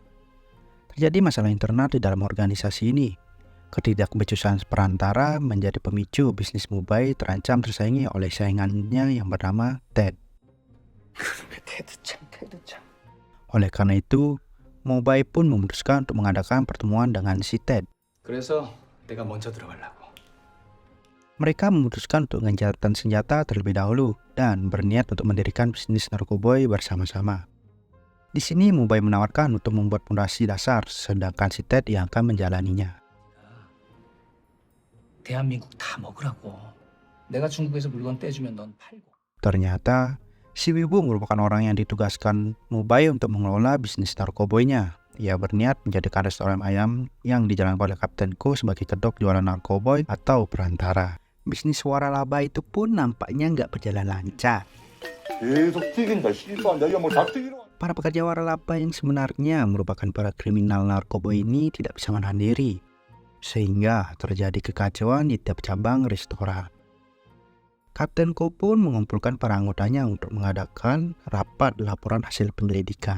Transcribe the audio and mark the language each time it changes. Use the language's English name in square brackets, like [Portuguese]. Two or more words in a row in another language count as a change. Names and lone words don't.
[Indonesian] Terjadi masalah internal di dalam organisasi ini. Ketidakbecusan perantara menjadi pemicu bisnis Mobai terancam tersaingi oleh saingannya yang bernama Ted. Oleh karena itu, Mobai pun memutuskan untuk mengadakan pertemuan dengan si Ted. [Korean] 그래서 내가 먼저 들어가려고. [Indonesian] Mereka memutuskan untuk gencatan senjata terlebih dahulu dan berniat untuk mendirikan bisnis narkoboy bersama-sama. Di sini Mobai menawarkan untuk membuat fondasi dasar, sedangkan si Ted yang akan menjalaninya. [Korean] 대한민국 다 먹으라고. 내가 중국에서 물건 떼주면 넌 팔고. [Indonesian] Ternyata si Wibu merupakan orang yang ditugaskan Mobai untuk mengelola bisnis narkoboynya. Ia berniat menjadikan restoran ayam yang dijalankan oleh Kapten Ko sebagai kedok jualan narkoboy atau perantara. Bisnis waralaba itu pun nampaknya nggak berjalan lancar. [Korean] 계속 튀긴다, 씨발. 내가 뭐 다 튀기러. [Indonesian] Para pekerja waralaba yang sebenarnya merupakan para kriminal narkoboy ini tidak bisa menahan diri, sehingga terjadi kekacauan di tiap cabang restoran. Kapten Ko pun mengumpulkan para anggotanya untuk mengadakan rapat laporan hasil penyelidikan.